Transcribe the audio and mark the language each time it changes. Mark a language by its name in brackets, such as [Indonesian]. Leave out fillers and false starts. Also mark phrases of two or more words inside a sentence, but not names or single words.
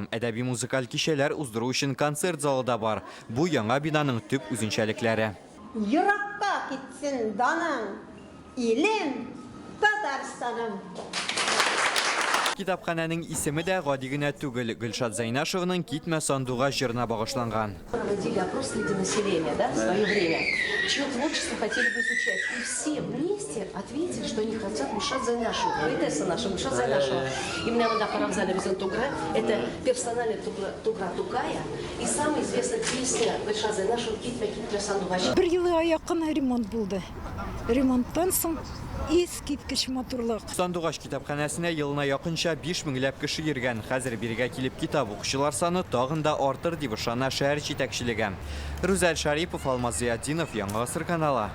[Tatar] Әдәби музыкаль кичәләр уздыру өчен концерт залы да бар. Бу яңа бинаның төп үзенчәлекләре. Йыракка китсен даның, илем, Татарстаным. Китапханәнең исеме дә гади генә түгел. Гөлшат Зайнашевның Китмә Сандугач җырына багышланган. [Russian] Проводили опрос среди населения, да, в свое время. Чье творчество хотели бы изучать. И все вместе ответили, что они хотят Гульшат Зайнашева, поэтесса наша Гульшат Зайнашева. Именно она Харамзада Тугра, это персональная Тугра Тукая и самая известная песня Гульшат Зайнашева Китмә Сандугач. [Tatar] Бер елга якын ремонт булды. Ремонттан соң искиткеч матурлык. Сандугач китапханәсенә елына якынча 5000 кеше йөргән. Хәзер бирегә килеп китап укучылар саны тагын да артыр дип ышана шәһәр җитәкчелеге. Рүзәл Шарипов, Алмаз Зиятдинов, Яңа гасыр каналы.